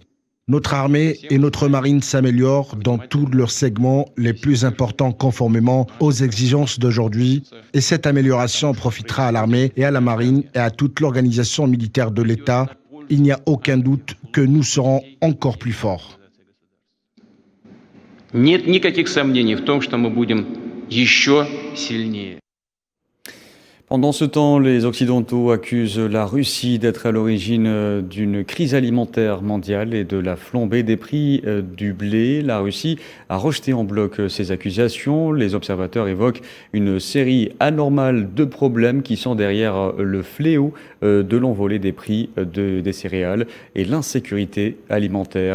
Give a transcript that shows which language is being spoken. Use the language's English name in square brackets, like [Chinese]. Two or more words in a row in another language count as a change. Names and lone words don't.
[French] Notre armée et notre marine s'améliorent dans tous leurs segments les plus importants conformément aux exigences d'aujourd'hui. Et cette amélioration profitera à l'armée et à la marine et à toute l'organisation militaire de l'État. Il n'y a aucun doute que nous serons encore plus forts. [Russian] Нет никаких сомнений в том, что мы будем еще сильнее. [French] Pendant ce temps, les Occidentaux accusent la Russie d'être à l'origine d'une crise alimentaire mondiale et de la flambée des prix du blé. La Russie a rejeté en bloc ces accusations. Les observateurs évoquent une série anormale de problèmes qui sont derrière le fléau de l'envolée des prix des céréales et l'insécurité alimentaire.